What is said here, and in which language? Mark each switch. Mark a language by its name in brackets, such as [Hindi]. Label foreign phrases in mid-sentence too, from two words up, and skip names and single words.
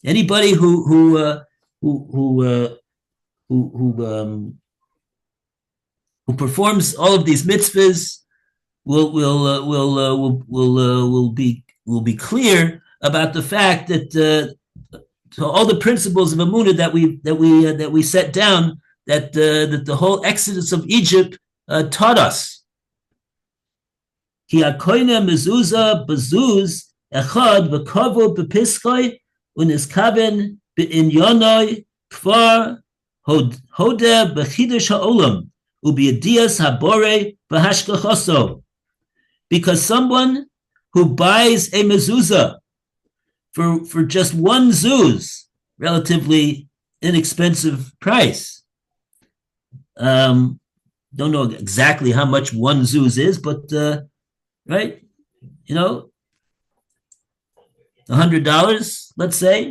[English] Anybody who who uh, who performs all of these mitzvahs will be clear about the fact that so all the principles of Amunah that we set down that the whole exodus of Egypt taught us. [Hebrew] כי הקונה מזוזה בזוז אחד וקבעו בפתחו ונתכוון בעניינו כבר הודה בחידוש העולם ובידיעת הבורא בהשגחתו. [English] Because someone who buys a mezuzah for just one zuz, relatively inexpensive price. Don't know exactly how much one zuz is, but right, $100, let's say.